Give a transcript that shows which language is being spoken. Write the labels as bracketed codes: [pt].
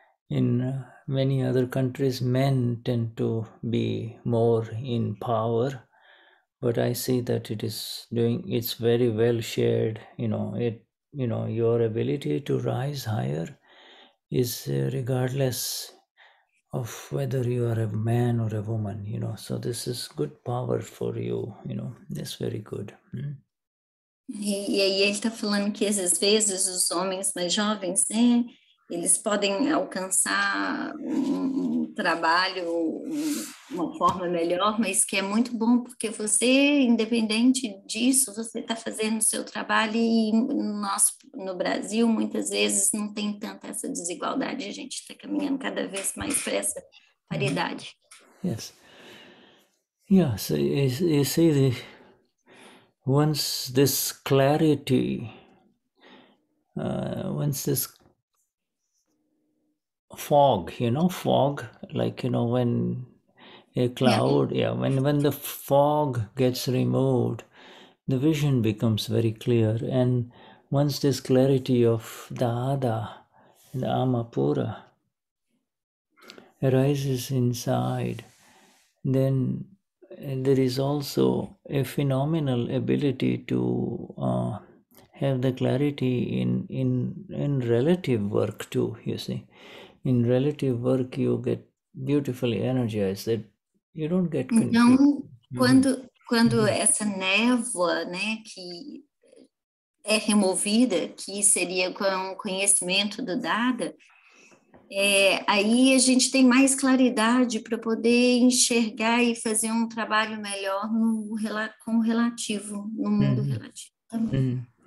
[en] in many other countries men tend to be more in power, but I see that it's very well shared, your ability to rise higher is regardless of whether you are a man or a woman, so this is good power for you, that's very good. [pt] E aí ele está falando que às vezes os homens mais jovens, né, eles podem alcançar um trabalho, uma forma melhor, mas que é muito bom porque você, independente disso, você está fazendo o seu trabalho e no Brasil, muitas vezes, não tem tanta essa desigualdade, a gente está caminhando cada vez mais para essa paridade. [en] Yes. Yeah, so you see, once this clarity, once this fog, like, when a cloud, when the fog gets removed, the vision becomes very clear. And once this clarity of the Ada, the Amapura, arises inside, then there is also a phenomenal ability to have the clarity in relative work too, you see. In relative work, you get beautifully energized, that you don't get confused. [pt] Então, quando essa névoa, né, que é removida, que seria com o conhecimento do Dada, aí a gente tem mais claridade para poder enxergar e fazer um trabalho melhor com o relativo, no mundo relativo também.